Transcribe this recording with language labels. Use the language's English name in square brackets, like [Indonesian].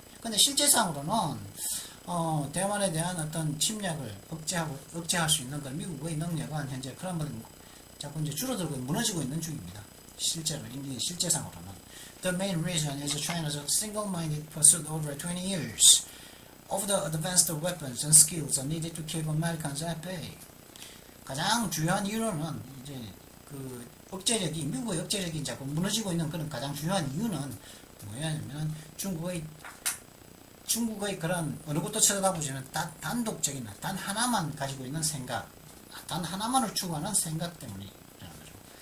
[Korean] 근데 실제상으로는 대만에 대한 어떤 침략을 억제할 수 있는 그 미국의 능력은 현재 크럼블링, 자꾸 이제 줄어들고 무너지고 있는 중입니다. 실제상으로는. [English] The main reason is China's single-minded pursuit over 20 years of the advanced weapons and skills needed to keep Americans at bay. [Korean] 가장 주요한 이유는 이제 억제력이 미국의 억제력이 자꾸 무너지고 있는 그런 가장 중요한 이유는 뭐냐면 중국의 그런 어느 것도 쳐다보지는 단독적인 단 하나만 가지고 있는 생각, 단 하나만을 추구하는 생각 때문이라는 거죠.